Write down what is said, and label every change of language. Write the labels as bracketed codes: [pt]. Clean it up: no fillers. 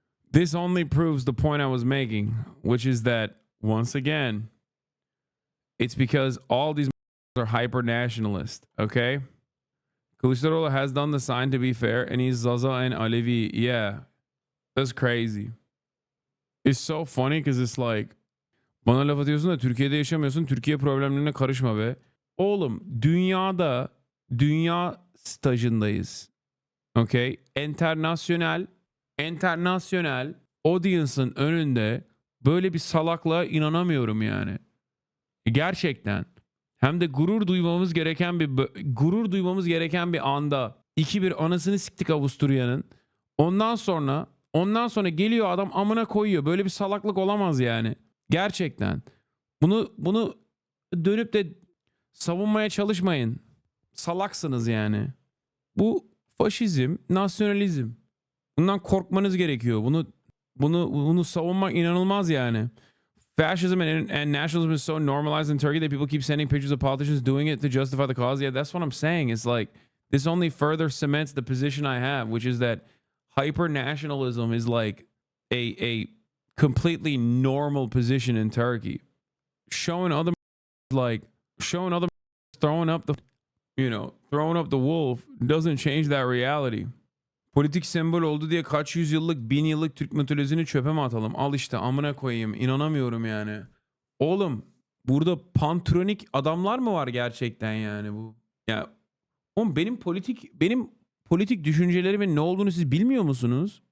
[en] This only proves the point I was making, which is that once again, it's because all these are hyper nationalist. Okay, Kılıçdaroğlu has done the sign to be fair, and he's Zaza and Alevi. Yeah, that's crazy. It's so funny because it's like, [tr] bana laf atıyorsun da Türkiye'de yaşamıyorsun. Türkiye problemlerine karışma be. Oğlum dünya stajındayız. Okay? Internasyonel audience'ın önünde böyle bir salaklığa inanamıyorum yani. Gerçekten. Hem de gurur duymamız gereken bir anda 2-1 anasını siktik Avusturya'nın. Ondan sonra geliyor adam amına koyuyor. Böyle bir salaklık olamaz yani. Gerçekten. Bunu dönüp de savunmaya çalışmayın. Salaksınız yani. Bu faşizm, nasyonalizm. Bundan korkmanız gerekiyor. Bunu savunmak inanılmaz yani. [en] Fascism and nationalism is so normalized in Turkey that people keep sending pictures of politicians doing it to justify the cause. Yeah, that's what I'm saying. It's like this only further cements the position I have, which is that hyper nationalism is like a completely normal position in Turkey. Showing other throwing up the wolf doesn't change that reality. [tr] Politik sembol oldu diye kaç yüzyıllık, 1000 yıllık Türk mitolojisini çöpe mi atalım? Al işte amına koyayım. İnanamıyorum yani. Oğlum burada pantronik adamlar mı var gerçekten yani bu? Ya oğlum benim politik düşüncelerimin ne olduğunu siz bilmiyor musunuz?